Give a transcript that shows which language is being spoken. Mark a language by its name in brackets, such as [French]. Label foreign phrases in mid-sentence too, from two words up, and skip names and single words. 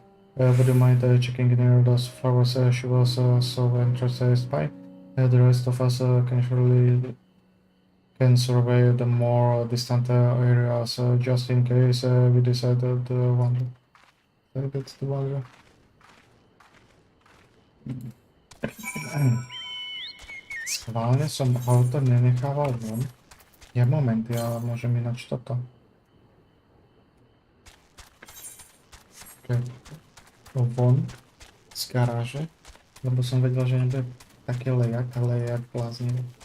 [English] Would you mind checking near those flowers she was so interested by? The rest of us can survey the more distant areas just in case we decided to wander. That's the value. [Slovak] Schválne som auto nenechával von. Ja moment, ja môžem ináč toto. Okay. Von z garáže, lebo som vedel, že nebude taký lejak, ale jak bláznivý.